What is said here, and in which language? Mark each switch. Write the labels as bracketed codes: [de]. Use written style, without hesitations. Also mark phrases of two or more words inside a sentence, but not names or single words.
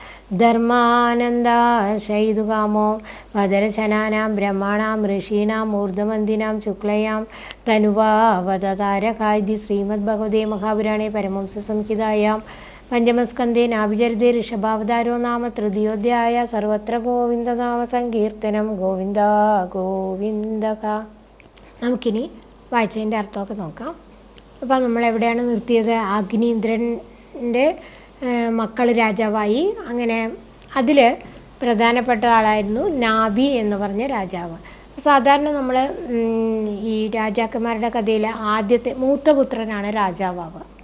[sa] धर्मानन्दाशयितुकामो वदरशनानां ब्रह्माणां ऋषीणाम् ऊर्ध्ववन्दिनां शुक्लयां तनुवावतारका इति श्रीमद्भगवते महापुराणे परमहंससंहितायां पञ्चमस्कन्धे नाभिचरिते ऋषभावतारो नाम तृतीयोऽध्यायः सर्वत्र गोविन्दनामसङ्कीर्तनं गोविन्द गोविन्दക. [ml] നമുക്കിനി വായിച്ചതിൻ്റെ അർത്ഥമൊക്കെ നോക്കാം. അപ്പോൾ നമ്മളെവിടെയാണ് നിർത്തിയത്? അഗ്നീന്ദ്രൻ്റെ മക്കൾ രാജാവായി. അങ്ങനെ അതിൽ പ്രധാനപ്പെട്ട ആളായിരുന്നു നാഭി എന്ന് പറഞ്ഞ രാജാവ്. സാധാരണ നമ്മൾ ഈ രാജാക്കന്മാരുടെ കഥയിൽ ആദ്യത്തെ മൂത്ത പുത്രനാണ് രാജാവാവുക.